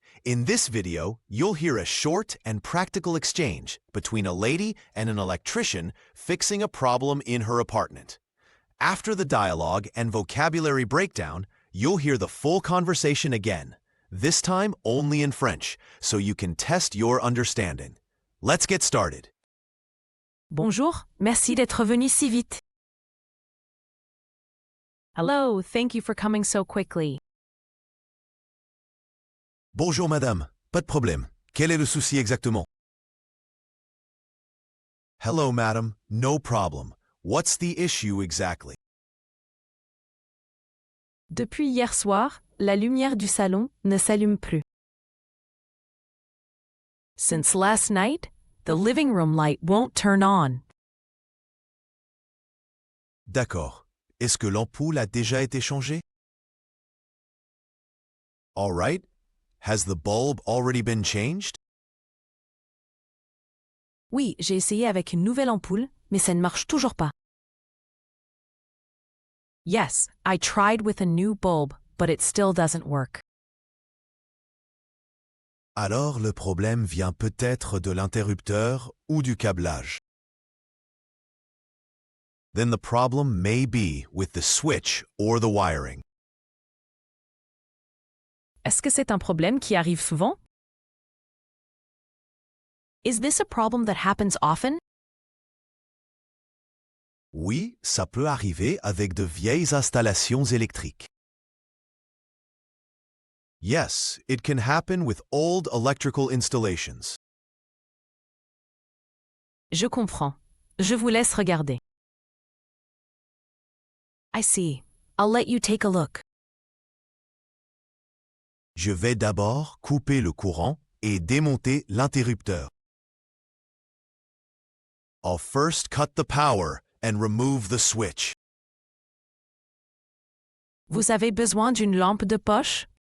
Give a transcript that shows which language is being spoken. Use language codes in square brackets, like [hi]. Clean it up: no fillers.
[en] In this video, you'll hear a short and practical exchange between a lady and an electrician fixing a problem in her apartment. After the dialogue and vocabulary breakdown, you'll hear the full conversation again, this time only in French, so you can test your understanding. Let's get started. [fr] Bonjour, merci d'être venu si vite. [en] Hello, thank you for coming so quickly. [fr] Bonjour madame, pas de problème. Quel est le souci exactement? [en] Hello madam, no problem. What's the issue exactly? [fr] Depuis hier soir, la lumière du salon ne s'allume plus. [en] Since last night, the living room light won't turn on. [fr] D'accord. Est-ce que l'ampoule a déjà été changée? [en] All right. Has the bulb already been changed? [fr] Oui, j'ai essayé avec une nouvelle ampoule, mais ça ne marche toujours pas. [en] Yes, I tried with a new bulb, but it still doesn't work. [fr] Alors le problème vient peut-être de l'interrupteur ou du câblage. [en] Then the problem may be with the switch or the wiring. [fr] Est-ce que c'est un problème qui arrive souvent? [en] Is this a problem that happens often? [fr] Oui, ça peut arriver avec de vieilles installations électriques. [en] Yes, it can happen with old electrical installations. [fr] Je comprends. Je vous laisse regarder. [en] I see. I'll let you take a look. [fr] Je vais d'abord couper le courant et démonter l'interrupteur. [en] I'll first cut the power and remove the switch. [fr] Vous avez besoin d'une lampe de poche?